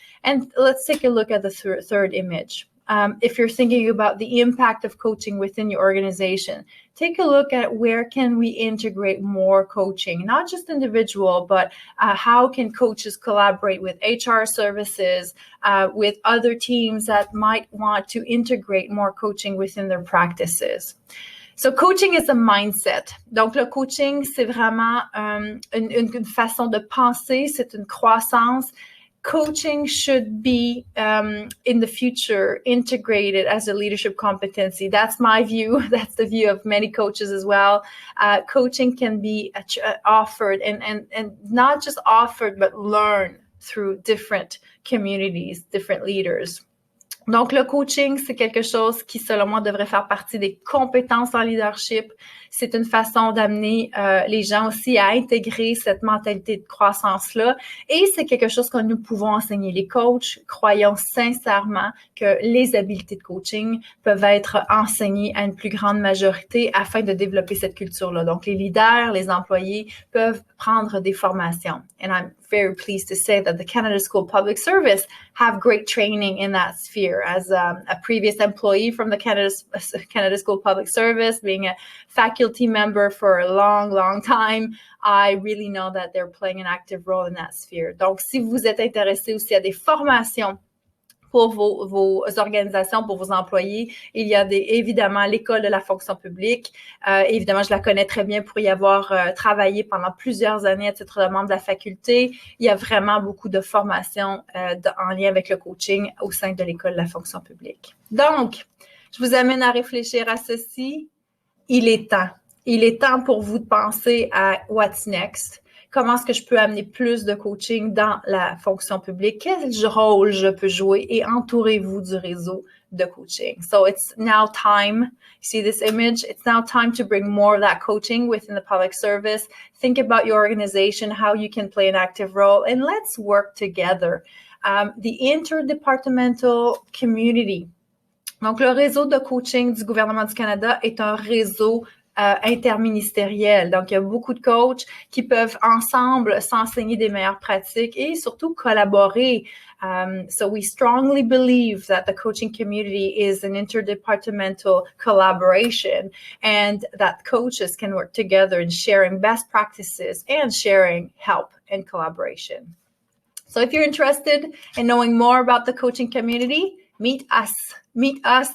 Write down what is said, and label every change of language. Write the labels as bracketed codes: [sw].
[en] And let's take a look at the third image. If you're thinking about the impact of coaching within your organization, take a look at where can we integrate more coaching, not just individual, but how can coaches collaborate with HR services, with other teams that might want to integrate more coaching within their practices. So coaching is a mindset. [fr] Donc, le coaching, c'est vraiment une façon de penser, c'est une croissance. [en] coaching should be in the future integrated as a leadership competency. That's my view. That's the view of many coaches as well. Coaching can be offered and not just offered, but learned through different communities, different leaders. [fr] Donc, le coaching, c'est quelque chose qui, selon moi, devrait faire partie des compétences en leadership. C'est une façon d'amener les gens aussi à intégrer cette mentalité de croissance-là. Et c'est quelque chose que nous pouvons enseigner. Les coachs, croyons sincèrement que les habiletés de coaching peuvent être enseignées à une plus grande majorité afin de développer cette culture-là. Donc, les leaders, les employés peuvent prendre des formations. [en] And I'm very pleased to say that the Canada School Public Service have great training in that sphere. As a previous employee from the Canada School Public Service, being a faculty member for a long time, I really know that they're playing an active role in that sphere. [fr] Donc, si vous êtes intéressé aussi à des formations pour vos organisations, pour vos employés, il y a évidemment l'école de la fonction publique. Évidemment, je la connais très bien pour y avoir travaillé pendant plusieurs années à titre de membre de la faculté. Il y a vraiment beaucoup de formations en lien avec le coaching au sein de l'école de la fonction publique. Donc, je vous amène à réfléchir à ceci. Il est temps. Il est temps pour vous de penser à [en] what's next. [fr] Comment est-ce que je peux amener plus de coaching dans la fonction publique? Quel rôle je peux jouer? Et entourez-vous du réseau de coaching. [en] So it's now time. See this image? It's now time to bring more of that coaching within the public service. Think about your organization, how you can play an active role, and let's work together. The interdepartmental community. [fr] Donc, le réseau de coaching du gouvernement du Canada est un réseau interministériel. Donc, il y a beaucoup de coachs qui peuvent ensemble s'enseigner des meilleures pratiques et surtout collaborer. [en] So we strongly believe that the coaching community is an interdepartmental collaboration and that coaches can work together in sharing best practices and sharing help and collaboration. So if you're interested in knowing more about the coaching community, meet us. Meet us.